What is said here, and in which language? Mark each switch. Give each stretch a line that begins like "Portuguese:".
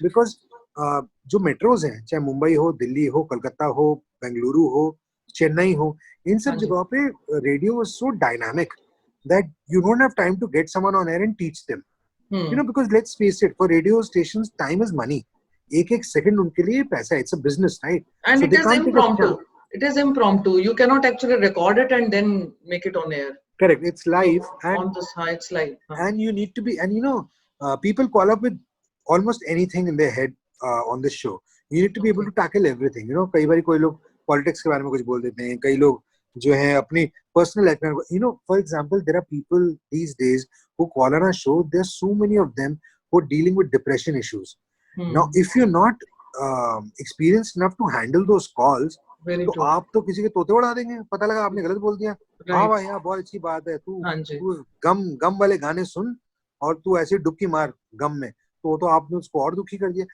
English: because
Hindi: जो metros हैं, चाहे मुंबई हो, दिल्ली हो, कलकत्ता हो, बेंगलुरु हो, चेन्नई हो, इन सब जगहों पे
English: Radio is so dynamic that you don't have time to get someone on air and teach them, because let's face it, for radio stations time is money.
Hindi: एक सेकंड उनके लिए पैसा है,
English: it's a business, right? And so it is impromptu. It is impromptu. You cannot actually record it and then make it on air. Correct. It's live, and on the side, it's live. And you need to be, and people call up with almost anything in their head on this show. You need to be able to tackle everything.
Hindi: कई बार कोई लोग politics के बारे में कुछ बोल देते हैं, कई लोग जो है अपनी पर्सनल लाइफ में,
English: for example, there are people these days who call on a show. There are so many of them who are dealing with depression issues. Now, if you're not experienced enough to handle those calls,
Hindi: तो आप तो किसी के तोते उड़ा देंगे, पता लगा आपने गलत बोल दिया। हाँ भाई, हाँ बहुत अच्छी बात है, तू गम वाले गाने सुन और तू ऐसे डुबकी मार गम में, तो आपने उसको और दुखी कर दिया।